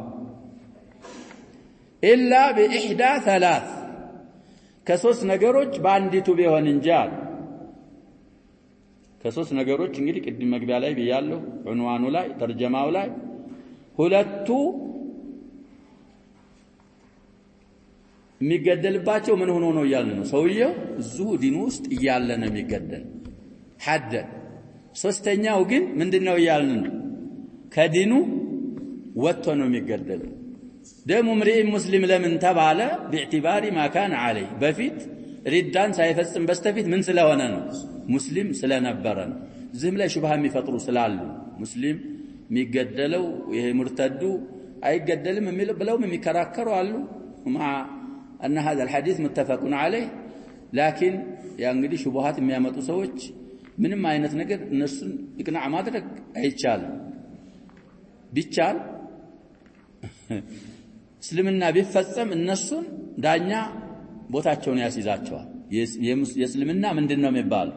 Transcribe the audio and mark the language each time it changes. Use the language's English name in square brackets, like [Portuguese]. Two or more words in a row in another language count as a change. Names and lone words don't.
[Arabic] إلا بإحدى ثلاث [Amharic] ከሶስት ነገሮች በአንዲቱ ቢሆን እንጂ ከሶስት ነገሮች እንግዲህ ቅድም መግቢያ ላይ ብያለሁ፣ ዑንዋኑ ላይ ተርጀማው ላይ ሁለቱ የሚገደልባቸው ምን ሆኖ ነው እያልን ነው። ሰውየው እዚሁ ዲኑ ውስጥ እያለ ነው የሚገደል ሐደ። ሶስተኛው ግን ምንድነው እያልን ነው? ከዲኑ ወጥቶ ነው የሚገደል። [Arabic] دم امرئ مسلم [Amharic] ለምን ተባለ? [Arabic] باعتبار ما كان عليه [Amharic] በፊት ሪዳን ሳይፈጽም በስተፊት ምን ስለሆነ ነው? ሙስሊም ስለነበረ ነው። ዝም ላይ ሹብሃ የሚፈጥሩ ስላሉ ሙስሊም የሚገደለው ይሄ ሙርተዱ አይገደልም የሚለው ብለውም የሚከራከሩ አሉ። [Arabic] مع ان هذا الحديث متفق عليه لكن [Amharic] ያ እንግዲህ ሹብሃት የሚያመጡ ሰዎች ምንም አይነት ነገር እነሱን ይቅናዕ ማድረግ አይቻልም። ቢቻል እስልምና ቢፈጸም እነሱን ዳኛ ቦታቸውን ያስይዛቸዋል። የእስልምና ምንድነው የሚባለው?